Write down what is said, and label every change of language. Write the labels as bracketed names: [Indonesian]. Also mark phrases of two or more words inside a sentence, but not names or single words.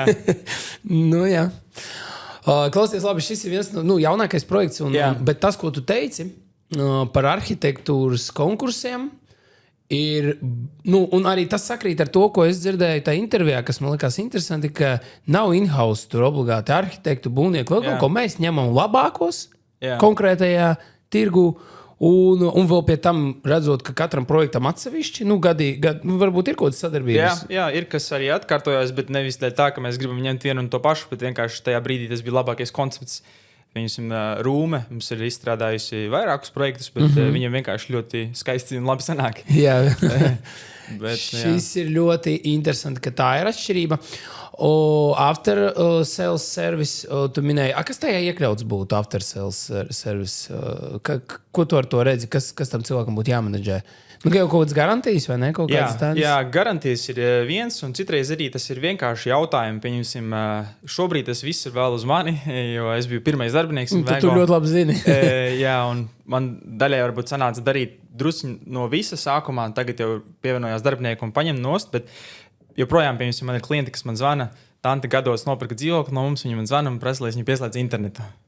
[Latvian] Jā. Klausies, labi, šis ir viens jaunākais projekts, bet tas, ko tu teici par arhitektūras konkursiem, ir, un arī tas sakrīt ar to, ko es dzirdēju tajā intervijā, kas man likās interesanti, ka nav in-house tur obligāti arhitektu, būvnieku, ko mēs ņemam labākos konkrētajā tirgu, un vēl pie tam redzot, ka katram projektam atsevišķi, varbūt ir kaut kādas sadarbības. Jā, ir kas arī atkārtojās, bet nevis tā, ka mēs gribam ņemt vienu un to pašu, bet vienkārši tajā brīdī tas bija labākais koncepts. Rūme mums ir izstrādājusi vairākus projektus, bet viņam vienkārši ļoti skaisti un labi sanāk. Jā. Šis ir ļoti interesanti, ka tā ir atšķirība. [English] After sales service, [Latvian] tu minēji, kas tajā iekļauts būtu [English] after sales service? [Latvian] Ko tu ar to redzi? Kas tam cilvēkam būtu jāmanedžē? Jau kaut kādas garantijas vai ne? Jā, garantijas ir viens, un citreiz arī tas ir vienkārši jautājumi. Pieņemsim, šobrīd tas viss ir vēl uz mani, jo es biju pirmais darbinieks. Tu ļoti labi zini. Jā, un man daļai varbūt sanāca darīt drusku no visa sākumā, tagad jau pievienojās darbinieku un paņem nost, bet joprojām, piemēram, man ir klienti, kas man zvana, tante gados nopirka dzīvokli no mums, viņi man zvana un prasa, lai viņi pieslēdz internetu.